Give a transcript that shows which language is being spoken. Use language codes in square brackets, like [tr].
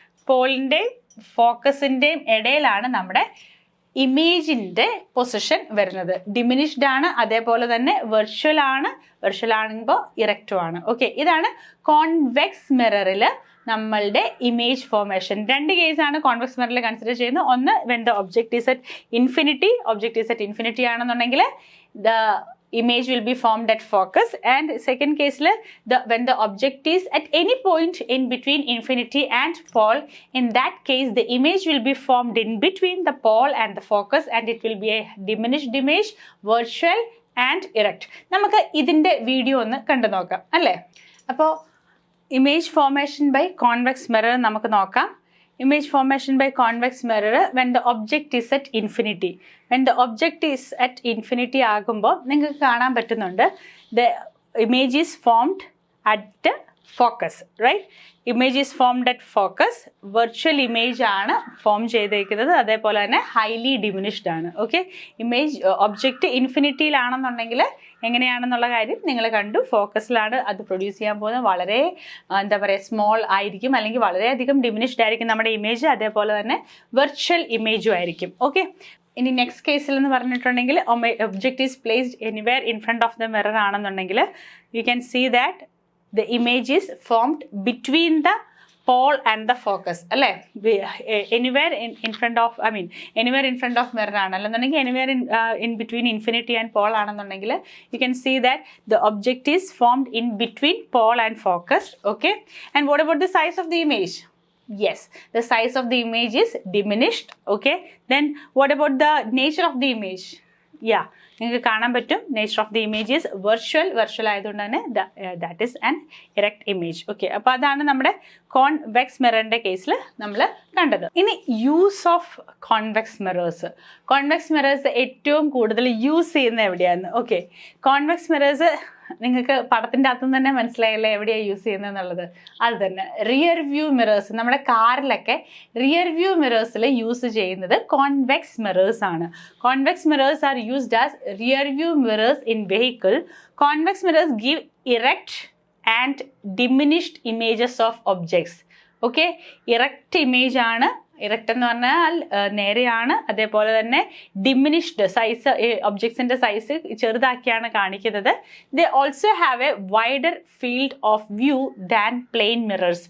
[ml] പോളിൻ്റെയും ഫോക്കസിൻ്റെയും ഇടയിലാണ് നമ്മുടെ ഇമേജിൻ്റെ പൊസിഷൻ വരുന്നത്. ഡിമിനിഷ്ഡ് ആണ്. അതേപോലെ തന്നെ വെർച്വൽ ആണ്. വെർച്വൽ ആകുമ്പോൾ ഇറക്റ്റും ആണ്. ഓക്കെ, ഇതാണ് കോൺവെക്സ് മിററിൽ നമ്മളുടെ ഇമേജ് ഫോർമേഷൻ. രണ്ട് കേസാണ് കോൺവെക്സ് മിററിൽ കൺസിഡർ ചെയ്യുന്നത്. ഒന്ന്, [en] When the object is at infinity. Object is at infinity [ml] ആണെന്നുണ്ടെങ്കിൽ [en] The image will be formed at focus, and second case when the object is at any point in between infinity and pole, in that case the image will be formed in between the pole and the focus, and it will be a diminished image, virtual and erect. [ml] നമുക്ക് ഇതിൻ്റെ video ഒന്ന് കണ്ടു നോക്കാം അല്ലേ. അപ്പോൾ [en] image formation by convex mirror [ml] നമുക്ക് നോക്കാം. [en] Image formation by convex mirror when the object is at infinity. When the object is at infinity [ml] ആകുമ്പോൾ നിങ്ങൾക്ക് കാണാൻ പറ്റുന്നുണ്ട് [en] the image is formed at focus, right? Image is formed at focus. [ml] Virtual image ആണ് form ചെയ്തേക്കുന്നത്. അതേപോലെ തന്നെ highly diminished ആണ്. Okay, image object ഇൻഫിനിറ്റിയിലാണെന്നുണ്ടെങ്കിൽ എങ്ങനെയാണെന്നുള്ള കാര്യം നിങ്ങൾ കണ്ടു. ഫോക്കസിലാണ് അത് പ്രൊഡ്യൂസ് ചെയ്യാൻ പോകുന്നത്. വളരെ എന്താ പറയുക സ്മോൾ ആയിരിക്കും, അല്ലെങ്കിൽ വളരെയധികം ഡിമിനിഷ്ഡ് ആയിരിക്കും നമ്മുടെ ഇമേജ്. അതേപോലെ തന്നെ വെർച്വൽ ഇമേജും ആയിരിക്കും. ഓക്കെ, ഇനി നെക്സ്റ്റ് കേസിൽ എന്ന് പറഞ്ഞിട്ടുണ്ടെങ്കിൽ [en] object is placed anywhere in front of the mirror [ml] ആണെന്നുണ്ടെങ്കിൽ [en] You can see that the image is formed between the pole and the focus. [ml] അല്ലേ, [en] anywhere in front of anywhere in front of mirror [ml] ആണെന്നുണ്ടെങ്കിൽ [en] anywhere in between infinity and pole ആണെന്നുണ്ടെങ്കിൽ you can see that the object is formed in between pole and focus. Okay, and what about the size of the image? Yes, the size of the image is diminished. Okay, then what about the nature of the image? Yeah, [ml] നിങ്ങൾക്ക് കാണാൻ പറ്റും [en] nature of the image is virtual [ml] ആയതുകൊണ്ട് തന്നെ [en] That is an erect image. [ml] Okay, അപ്പോൾ അതാണ് നമ്മുടെ convex മിററിൻ്റെ കേസിൽ നമ്മൾ കണ്ടത്. ഇനി [en] use of convex mirrors [ml] ഏറ്റവും കൂടുതൽ യൂസ് ചെയ്യുന്നത് എവിടെയാണ്? ഓക്കെ, കോൺവെക്സ് മിറേഴ്സ് നിങ്ങൾക്ക് പടത്തിൻ്റെ അകത്തുനിന്ന് തന്നെ മനസ്സിലായല്ലേ എവിടെയാണ് യൂസ് ചെയ്യുന്നത് എന്നുള്ളത്. അത് തന്നെ റിയർ വ്യൂ മിറേഴ്സ്. നമ്മുടെ കാറിലൊക്കെ റിയർ വ്യൂ മിറേഴ്സിൽ യൂസ് ചെയ്യുന്നത് കോൺവെക്സ് മിറേഴ്സ് ആണ്. [en] Convex mirrors are used as rear view mirrors in vehicle. Convex mirrors give erect and diminished images of objects. Okay, erect image [ml] ആണ്. Erect എന്ന് പറഞ്ഞാൽ നേരെയാണ്. അതേപോലെ തന്നെ diminished size, ഒബ്ജക്ട്സിൻ്റെ size ചെറുതാക്കിയാണ് കാണിക്കുന്നത്. [en] They also have a wider field of view than plane mirrors.